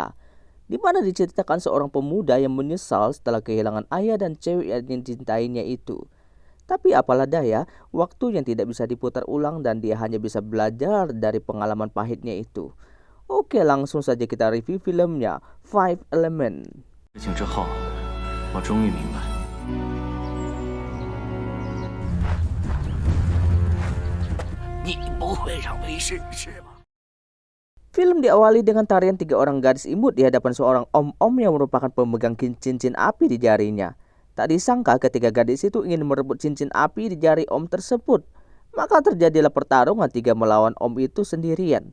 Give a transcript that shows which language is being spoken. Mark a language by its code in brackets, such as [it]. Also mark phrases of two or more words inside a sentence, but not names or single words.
[id] Di mana diceritakan seorang pemuda yang menyesal setelah kehilangan ayah dan cewek yang dicintainya itu. Tapi apalah daya, waktu yang tidak bisa diputar ulang dan dia hanya bisa belajar dari pengalaman pahitnya itu. Oke, langsung saja kita review filmnya, Five Element. [zh] 事情之后，我终于明白，你不会让为师是吧？ [id] Film diawali dengan tarian tiga orang gadis imut di hadapan seorang om-om yang merupakan pemegang cincin api di jarinya. Tak disangka ketiga gadis itu ingin merebut cincin api di jari om tersebut. Maka terjadilah pertarungan tiga melawan om itu sendirian.